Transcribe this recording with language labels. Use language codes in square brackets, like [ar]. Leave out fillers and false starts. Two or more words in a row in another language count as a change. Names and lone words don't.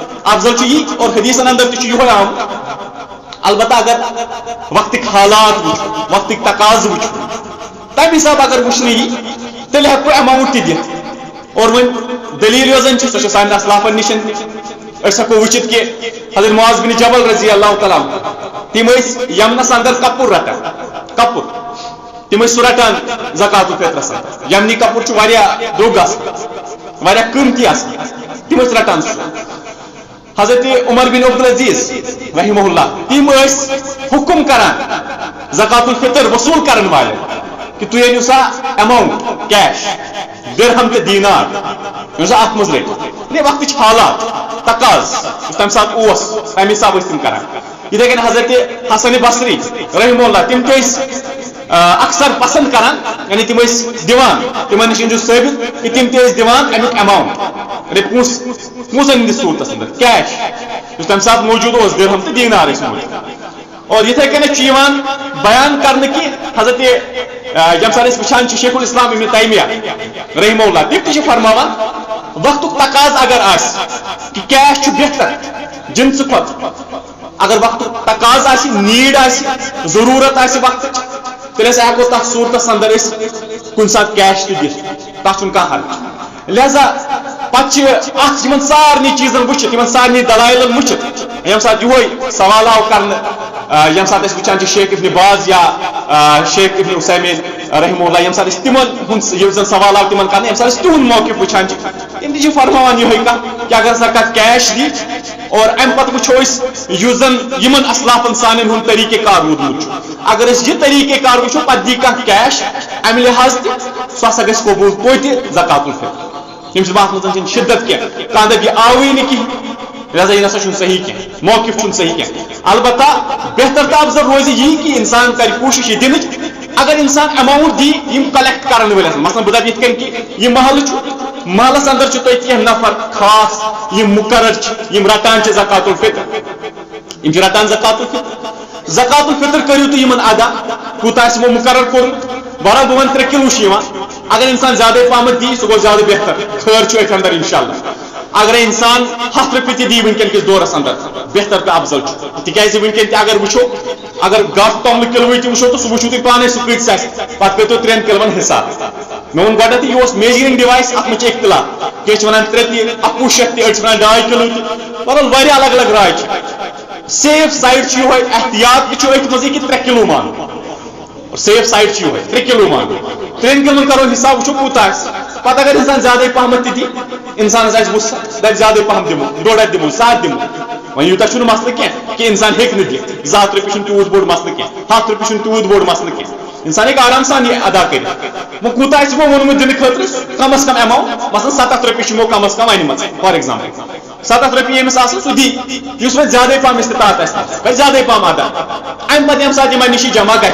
[ks] افضل چھ یہ اور حدیثن اندر تہ یہ آم البتہ اگر وقت حالات وچھو وقت تقاض وچھو تمہ حساب اگر وچھنے یہ تیل ہیکو اماؤنٹ تہ دتھ اور ون دلیل یوزن سو سان اسلافن نشن اس ہیکو وچھت کہ حضرت معاذ بن جبل رضی اللہ تعالیٰ تم یمنس اندر کپر رٹان کپر تم سہ رٹان زکات الفطرس اندر یمنی کپر درگ آسان قیمتی آسان تم رٹان سہ حضرت عمر بن عبدالعزیز رحمہ اللہ تم حکم کران زکات الفطر وصول کرن والے کہ تھی انو سا اماؤنٹ کیش درہم تو دینار سا ات مز رٹو وقت حالات تقاض تمہ سات تمہ حساب تم کران اتھے کن حضرت حسن بصری رحمہ اللہ تم اکثر پسند کران یعنی تم دان تمن نش ثابت کہ تم دان امیک اماؤنٹ پونسن ہندس صورتس اندر کیش تمہ سات موجود درہم تو دینار موجود اور اتھے کن بیان کرنے کہ حضرت یم سات وچان شیخ الاسلام ابن تیمیہ رحمہ اللہ تم تہ فرماوان وقت تقاض اگر آس کہ کیش بہتر جنس کھت اگر وقت تقاض آسی نیڈ آسی ضرورت آسی وقت تیل ہسا ہیکو تک صورتس اندر کن سات کیش تہ دتھ تک چھ کانٛہہ حرج لہذا پتہ سارنی چیزن وچھت یمن سارنی دلائلن وچھت یم سات یہ سوال آو کرنے یم سات وچان شیخ ابن باز یا شیخ ابن عثیمین رحمہ اللہ یم سات تمن زن سوال آو تمن کرنے یم سات تہد موقف وچان تم تہ فرماوان یہ کہ اگر سا کت کیش دی اور ام پتہ وچھو اس زن یمن اسلافن سانن ہند طریقہ کار روٗدمُت اگر اس یہ طریقہ کار وچھو پتہ دی کانٛہہ کیش امہ لحاظ تہ سہ ہسا گژھِ قبول توتہِ زکات الفطر تمس بات مزن شدت کی کانٛہہ دپ یہ آوٕے نہٕ کہیٖنۍ لہذا یہ نسا صحیح کی موقف چھ صحیح کی البتہ بہتر تو افضل روزِ یہ کہ انسان کر کوشش یہ دنچ اگر انسان اماؤنٹ دی یم کلیکٹ کرن ول مثلا بہ دپ یتھ کن کہ یہ محل محلس اندر تہ کینٛہہ نفر خاص یم مقرر یم رٹان زکات الفطر یم رٹان زکات الفطر کریو تہ یمن ادا کوتاہ آسہِ یمو مقرر کوٚرمُت بہرحال بہ ون 3 کلو اگر انسان زیادہ پہمت دی سہ گو زیادہ بہتر خیر چھ اتھ اندر انشاءاللہ اگر انسان 100 رۄپیہِ تہِ دی ونکن کس دورس اندر بہتر تو افضل تکیازِ ونکن تہ اگر وچھو اگر گاٹھ توملہٕ کلوٕے تہِ وچھو تو سہ وچھو تُہۍ پانے سہ کۭتِس آسہِ پتہٕ کٔرِو 3 کلون حساب مےٚ ووٚن گۄڈنیٚتھ یہ اوس [en] measuring device [ks] اتھ منٛز چھِ اختلاف کینٛہہ چھِ ونان 3 تہِ 91 تہِ أڑۍ چھِ ونان 2.5 کلو تہِ بہرحال واریاہ الگ الگ راے چھِ [en] safe side [ks] چھُ یِہوے احتیاط تہِ چھُ أتھۍ منٛزٕے کہ 3 کلو مانو [en] safe side [ks] چھ یہ 3 کلو مانو 3 کلون کرو حساب وچھو کوتاہ پتہ اگر انسان زیادہ پہمت تہ دی انسانس آسہِ غصہ دپ زیادہ پہم دمو 2.5 دمو 7 دمو وۄنۍ یوٗتاہ چھُنہٕ مسلہٕ کینٛہہ کہ انسان ہیٚکہِ نہٕ دِتھ 200 رۄپیہِ چھُنہٕ تیوٗت بوٚڑ مسلہٕ کینٛہہ 100 رۄپیہِ چھُنہٕ تیوٗت بوٚڑ مسلہٕ کینٛہہ انسان ہیٚکہِ آرام سان یہِ ادا کٔرِتھ وۄنۍ کوٗتاہ آسہِ یِمو ووٚنمُت دِنہٕ خٲطرٕ کم از کم ایماوُنٹ مثلاً 7 رۄپیہِ چھِ یِمو کم از کم أنمٕژ [en] for example [ks] 7 رۄپیہِ ییٚمِس آسن سُہ دی یُس وۄنۍ زیادَے پہم استطاعت آسہِ کرِ زیادَے پہم ادا امہِ پتہٕ ییٚمہِ ساتہٕ یِمن نِش جمع